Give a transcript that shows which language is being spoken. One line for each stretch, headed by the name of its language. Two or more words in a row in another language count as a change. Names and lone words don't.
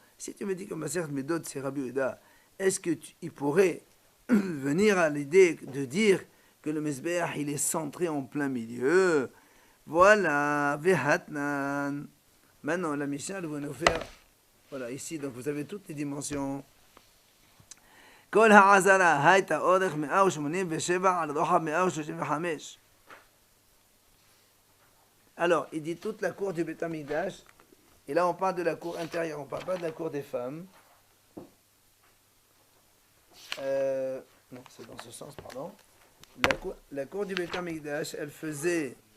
French: Si tu me dis que Masechet Medot c'est Rabbi Yehuda, est-ce qu'il pourrait venir à l'idée de dire que le Mizbeach il est centré en plein milieu? Voilà, Vehatnan. Maintenant la Mishnah va nous faire, voilà ici, donc vous avez toutes les dimensions.
Hebrew: כל העזרה הייתה אורך 187 על רוחב 135.
French: Alors, il dit toute la cour du Beth Amikdash, et là on parle de la cour intérieure, on ne parle pas de la cour des femmes. Non, c'est dans ce sens, pardon. La cour du Beth Amikdash, elle faisait...